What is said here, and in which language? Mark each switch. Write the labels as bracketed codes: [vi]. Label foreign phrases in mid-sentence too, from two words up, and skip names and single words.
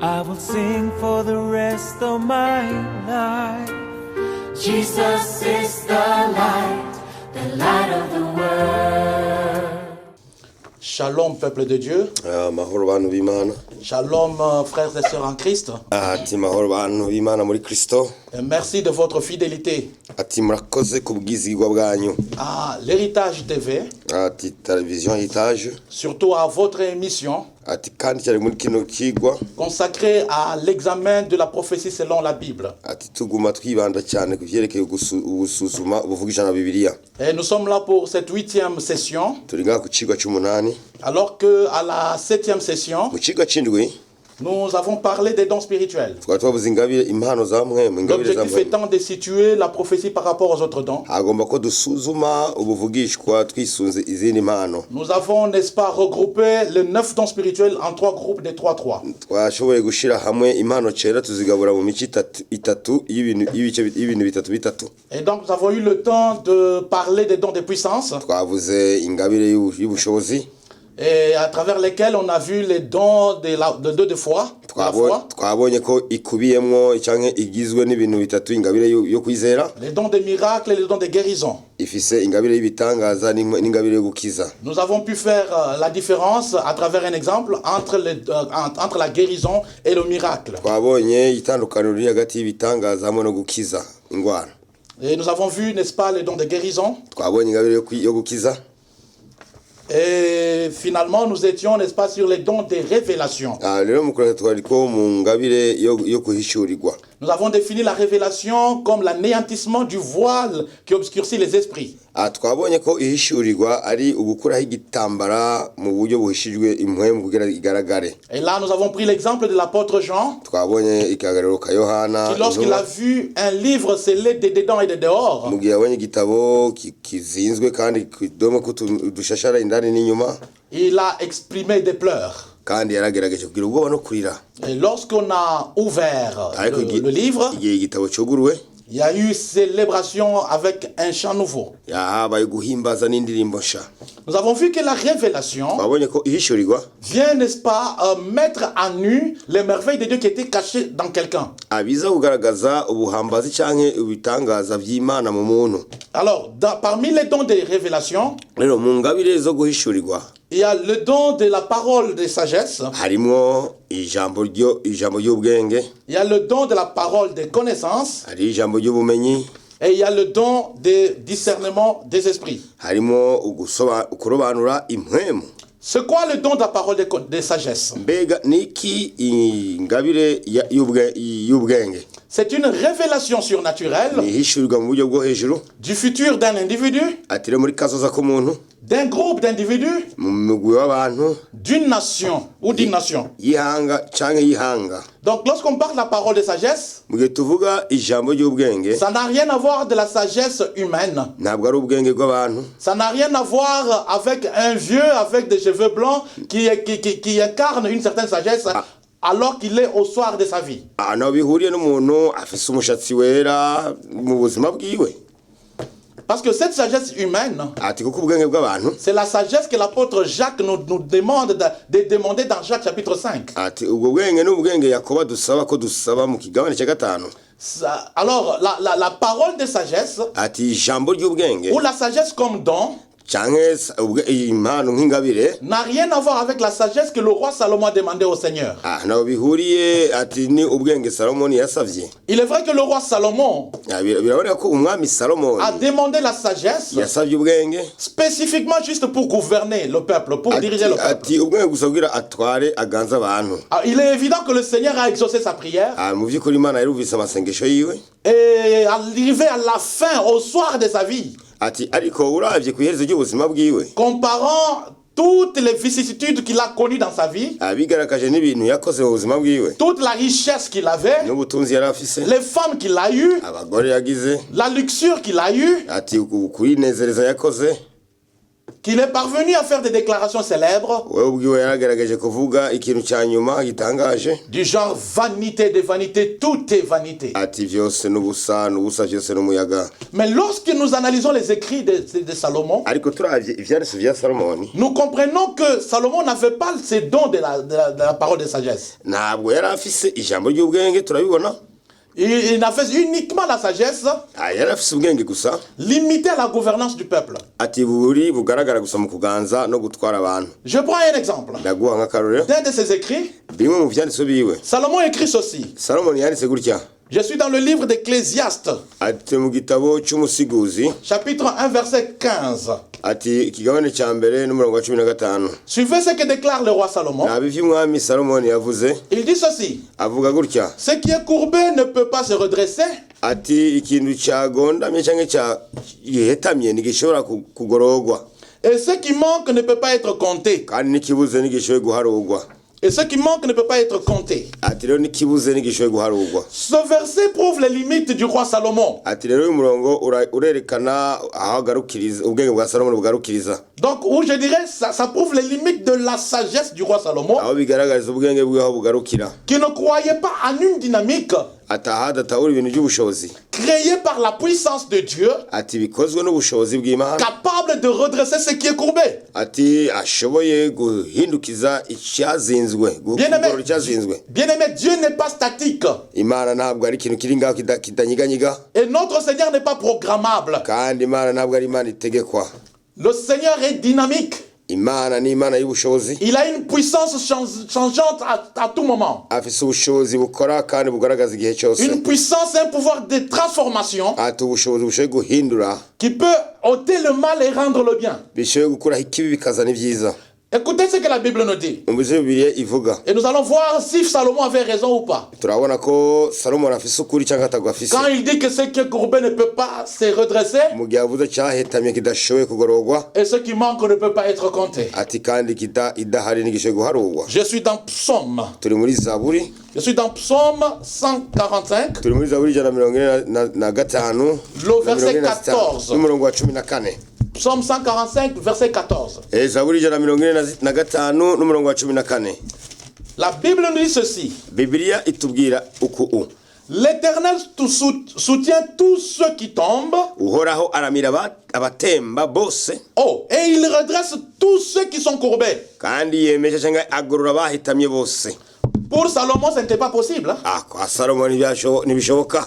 [en] will sing for the rest of my life. Jesus is the light of the world. [fr] Shalom, peuple de Dieu. [rn] Mahoro bantu b'Imana. [fr] Shalom, frères et sœurs en Christ. [rn] Ati mahoro bantu b'Imana muri Kristo. [fr] Et merci de votre fidélité [rn] Ati murakoze kubwizigwa bwanyu. [fr] à l'Héritage TV, [rn] Ati television Heritage. [fr] surtout à votre émission [rn] Ati kandi cyari muri kino kigwa. [fr] consacrée à l'examen de la prophétie selon la Bible. [rn] Ati tuguma twibanda cyane kuvyerekeye ubusuzuma ubuvugisha na Bibiliya. [fr] Et nous sommes là pour cette 8e session, [rn] Turi ngaha ku kigwa cy'umunani. [fr] alors qu'à la 7e session, [rn] Mu kigwa c'indwi [fr] nous avons parlé des dons spirituels. [rn] twari twavuze ingabire impano za mwemu, ingabire za [fr] L'objectif [rn] mwemu. [fr] étant de situer la prophétie par rapport aux autres dons. [rn] Hagomba ko dusuzuma ubuvugishwa twisunze izindi mpano. [fr] Nous avons, n'est-ce pas, regroupé les 9 dons spirituels en 3 groupes de 3-3. [rn] Twashoboye gushira hamwe impano cera tuzigabura mu mici itatu y'ibintu bitatu. [fr] Et donc nous avons eu le temps de parler des dons de puissance, [rn] Twavuze ingabire y'ubushobozi. [fr] et à travers lesquels on a vu les dons de foi. La foi. [rn] Twabonye ko ikubiyemwo canke igizwe n'ibintu bitatu ingabire yo kwizera. [fr] Les dons de miracles et les dons de guérison. [rn] Ifise ingabire y'ibitangaza n'ingabire yo gukiza. [fr] Nous avons pu faire la différence à travers un exemple entre la guérison et le miracle. [rn] Twabonye itandukaniro riri hagati y'ibitangaza hamwe no gukiza ingwara. [fr] Et nous avons vu, n'est-ce pas, les dons de guérison. [rn] Twabonye ingabire yo gukiza. [fr] Et finalement, nous étions, n'est-ce pas, sur les dons de révélation. [rn] Rero mukurata twariko mu ngabire yo kuhishurirwa. [fr] Nous avons défini la révélation comme l'anéantissement du voile qui obscurcit les esprits. [rn] Twabonye ko ihishurirwa ari ugukuraho igitambara mu buryo buhishijwe impwemu kugira igaragare. [fr] Et là, nous avons pris l'exemple de l'apôtre Jean, [rn] Twabonye ikagariro ka Yohana [fr] qui lorsqu'il a vu un livre scellé de dedans et de dehors, [rn] mu gihe abonye igitabo kizinzwe kandi kidome ko dushashara indani n'inyuma, [fr] il a exprimé des pleurs. [rn] kandi yaragerageje kugira ubwoba no kurira. [fr] Et lorsqu'on a ouvert le livre, [rn] igihe igitabo cyuguruwe, [fr] il y a eu célébration avec un chant nouveau. [rn] yahabaye guhimbaza n'indirimbo nsha. [fr] Nous avons vu que la révélation [rn] Twabonye ko ihishurirwa [fr] vient, n'est-ce pas, mettre à nu les merveilles de Dieu qui étaient cachées dans quelqu'un. [rn] abiza kugaragaza ubuhambazi canke ibitangaza vy'Imana mu muntu. [fr] Alors, parmi les dons de révélation, [rn] Rero mu ngabire zo guhishurirwa [fr] il y a le don de la parole de sagesse, [rn] harimo ijambo ry'ubwenge, [fr] il y a le don de la parole de connaissance, [rn] hari ijambo ry'ubumenyi, [fr] et il y a le don de discernement des esprits. [rn] harimo ukurobanura impwemu. [fr] C'est quoi le don de la parole de sagesse? [rn] Mbega niki ingabire y'ubwenge? [fr] C'est une révélation surnaturelle [rn] Ihishurirwa mu buryo bwo hejuru, [fr] du futur d'un individu, [rn] atire muri kazoza k'umuntu, [fr] d'un groupe d'individus, [rn] mu mugwi w'abantu, [fr] d'une nation ou d'une nation. [rn] y'ihanga canke y'ihanga. [fr] Donc lorsqu'on parle de la parole de sagesse, [rn] Mu gihe tuvuga ijambo ry'ubwenge, [fr] ça n'a rien à voir de la sagesse humaine. [rn] ntabwo ari ubwenge bw'abantu, [fr] Ça n'a rien à voir avec un vieux avec des cheveux blancs qui incarne une certaine sagesse alors qu'il est au soir de sa vie. [rn] naho bihuriye n'umuntu afise umushatsi wera mu buzima bwiwe. [fr] Parce que cette sagesse humaine, [rn] Ati kuko ubwenge bw'abantu, [fr] c'est la sagesse que l'apôtre Jacques nous demande de demander dans Jacques chapitre 5. [rn] ati ubwo bwenge n'ubwenge Yakobo dusaba mu kigabane cya 5. [fr] Alors, la parole de sagesse, [rn] Ati ijambo ry'ubwenge [fr] ou la sagesse comme don, [rn] canke impano nk'ingabire, [fr] n'a rien à voir avec la sagesse que le roi Salomon a demandé au Seigneur. [rn] naho bihuriye. Ati ni ubwenge Salomoni yasavye. [fr] Il est vrai que le roi Salomon [rn] Biraboneka ko umwami Salomoni [fr] a demandé la sagesse [rn] yasavye ubwenge [fr] spécifiquement juste pour gouverner le peuple, pour diriger le peuple. [rn] ati ubwenge gusa kugira atware aganza abantu. [fr] Il est évident que le Seigneur a exaucé sa prière [rn] Mu vy'ukuri Imana yarumvise amasengesho yiwe. [fr] et arrivé à la fin, au soir de sa vie, [rn] Ati ariko uravye kw'iherezo ry'ubuzima bwiwe, [fr] comparant toutes les vicissitudes qu'il a connues dans sa vie, [rn] abigaragaje n'ibintu yakoze mu buzima bwiwe, [fr] toute la richesse qu'il avait, [rn] n'ubutunzi yari afise, [fr] les femmes qu'il a eues, [rn] abagore yagize, [fr] la luxure qu'il a eue, [rn] ati kwinezereza yakoze. [fr] qu'il est parvenu à faire des déclarations célèbres [rn] wewe ubwiwe yaragaragaje kuvuga ikintu cya nyuma gitangaje [fr] du genre vanité des vanités, tout est vanité. [rn] ati vyose n'ubusa vyose n'umuyaga. [fr] Mais lorsque nous analysons les écrits de Salomon, [rn] ariko turavye ivyanditse vya Salomoni [fr] nous comprenons que Salomon n'avait pas ces dons de la parole de sagesse. [rn] ntabwo yari afise ijambo ry'ubwenge, turabibona. [fr] Il n'avait uniquement la sagesse [rn] yari afise ubwenge gusa [fr] limitée à la gouvernance du peuple. [rn] ati buri bugaragara gusa mu kuganza no gutwara abantu. [fr] Je prends un exemple. [rn] ndaguha nk'akarorero [fr] D'un de ses écrits, [rn] bimwe mu vyanditse biwe. [fr] Salomon écrit ceci. [rn] Salomoni yanditse gutya, [fr] Je suis dans le livre d'Ecclésiaste, [rn] ati mu gitabo cy'umusiguzi, [fr] chapitre 1, verset 15. [rn] ati ikigabane cya mbere n'umurongo wa 15. [fr] Suivez ce que déclare le roi Salomon. [rn] nabi vy'umwami Salomoni yavuze, [fr] Il dit ceci. [rn] avuga gutya, [fr] Ce qui est courbé ne peut pas se redresser, [rn] ati ikintu cyagondamye cyangwa cyahetamye ntigishobora kugororwa, [fr] et ce qui manque ne peut pas être compté. [rn] kandi n'ikibuze ntigishoboye guharurwa. [fr] Et ce qui manque ne peut pas être compté. [rn] ati rero n'ikibuze ntigishoboye guharurwa. [fr] Ce verset prouve les limites du roi Salomon. [rn] ati rero uyu murongo urerekana aho agarukiriza ubwenge bwa Salomoni bugarukiriza, [fr] Donc, où je dirais, ça prouve les limites de la sagesse du roi Salomon, [rn] aho bigaragariza ubwenge bwe aho bugarukira, [fr] qui ne croyait pas en une dynamique [rn] atahadatahura ibintu by'ubushobozi, [fr] créée par la puissance de Dieu, [rn] ati bikozwe n'ubushobozi bw'Imana, [fr] capable de redresser ce qui est courbé. [rn] ati ashoboye guhindukiza icyazinzwe, kugorora icyazinzwe. [fr] Bien-aimé, Dieu n'est pas statique. [rn] Imana ntabwo ari ikintu kiri ngaho kitanyiganyiga, [fr] Et notre Seigneur n'est pas programmable. [rn] kandi Imana ntabwo ari Imana itegekwa. [fr] Le Seigneur est dynamique. [rn] Imana ni Imana y'ubushobozi, [fr] Il a une puissance changeante à tout moment. [rn] afise ubushobozi bukora kandi bugaragaza igihe cyose, [fr] Une puissance, un pouvoir de transformation [rn] ati ubushobozi bushoboye guhindura, [fr] qui peut ôter le mal et rendre le bien. [rn] bishoboye gukuraho ikibi bikazana ibyiza. [fr] Écoutez ce que la Bible nous dit. [rn] Umvise Bibiliya ivuga, [fr] Et nous allons voir si Salomon avait raison ou pas. [rn] turabona ko Salomoni afise ukuri cyangwa atagafise. [fr] Quand il dit que ce qui est courbé ne peut pas se redresser, [rn] mu gihe avuze cyahetamye kidashoboye kugororwa, [fr] et ce qui manque ne peut pas être compté. [rn] ati kandi idahari ntigishoboye guharurwa. [fr] Je suis dans Psaume. [rn] turi muri Zaburi, [fr] Je suis dans Psaume 145, [rn] turi muri Zaburi 145 [fr] le verset 14. [rn] n'umurongo wa 14. [fr] Psaume 145, verset 14. [rn] Zaburi 145 n'umurongo wa 14. [fr] La Bible nous dit ceci. [rn] Bibiliya itubwira uku: [fr] L'Éternel soutient tous ceux qui tombent. [rn] uhoraho aramira abatemba bose, [fr] Oh, et il redresse tous ceux qui sont courbés. [rn] kandi yemesha cyangwa agorora abahitamye bose. [fr] Pour Salomon, ce n'était pas possible. [rn] kwa Salomoni ntibishoboka,